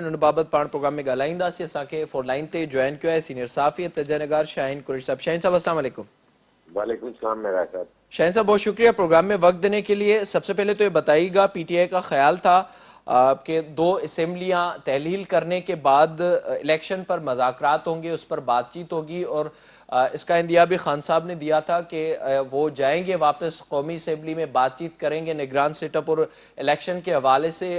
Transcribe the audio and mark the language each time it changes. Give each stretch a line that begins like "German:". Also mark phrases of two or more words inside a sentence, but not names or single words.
Sindhi: اُن بابت پاڻ پروگرام ۾ ڳالهائينداسين. اسان کي فون لائين تي جوائن ڪيو آهي سينيئر صحافي تجزيه نگار شاهين قريشي صاحب.
Urdu: شاہین صاحب,
Arabic: السلام علیکم. وعلیکم السلام
Urdu: میرا صاحب. شاہین صاحب بہت شکریہ پروگرام میں وقت دینے کے لیے. سب سے پہلے تو یہ بتائیے گا پی ٹی آئی کا خیال تھا کہ 2 اسمبلیاں تحلیل کرنے کے بعد الیکشن پر مذاکرات ہوں گے, اس پر بات چیت ہوگی, اور اس کا عندیہ بھی خان صاحب نے دیا تھا کہ وہ جائیں گے واپس قومی اسمبلی میں, بات چیت کریں گے نگران سیٹ اپ اور الیکشن کے حوالے سے.